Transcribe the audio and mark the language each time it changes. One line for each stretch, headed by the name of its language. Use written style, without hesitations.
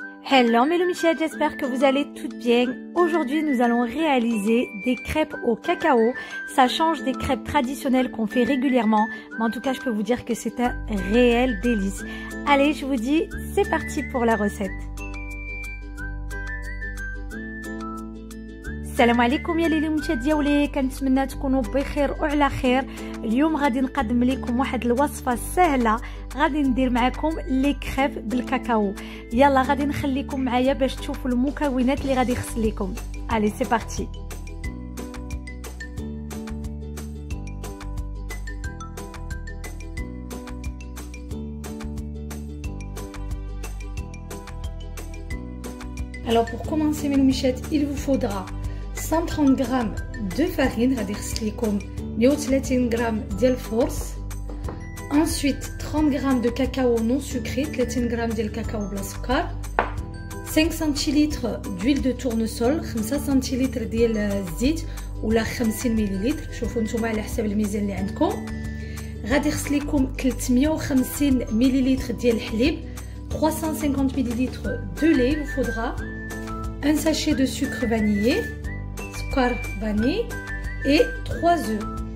French: Hello mes Michel, j'espère que vous allez toutes bien. Aujourd'hui nous allons réaliser des crêpes au cacao. Ça change des crêpes traditionnelles qu'on fait régulièrement, mais en tout cas je peux vous dire que c'est un réel délice. Allez, je vous dis, c'est parti pour la recette.
Arabic: السلام عليكم يا ليلي مشات ديالي، كنتمنى تكونوا بخير وعلى خير. اليوم غادي نقدم لكم واحد الوصفه سهله، غادي ندير معكم لي كريب بالكاكاو. يلا غادي نخليكم معايا باش تشوفوا المكونات اللي غادي يخص لكم.
French: الي سي بارتي. Alors pour commencer mes michettes, il vous faudra 130 g de farine,
Arabic: غادي يخص لكم 130 g ديال الفورس.
French: Ensuite 30 g de cacao non sucré,
Arabic: 30 g ديال الكاكاو بلا سكر.
French: 5 centilitres d'huile de tournesol,
Arabic: 5 centilitres ديال الزيت ولا 50 ملل، شوفوا نتوما على حسب الميزان اللي عندكم. غادي يخص لكم 350 ملل ديال الحليب،
French: 350 ml de lait, il vous faudra un sachet de sucre vanillé, sucre vanille et 3 œufs.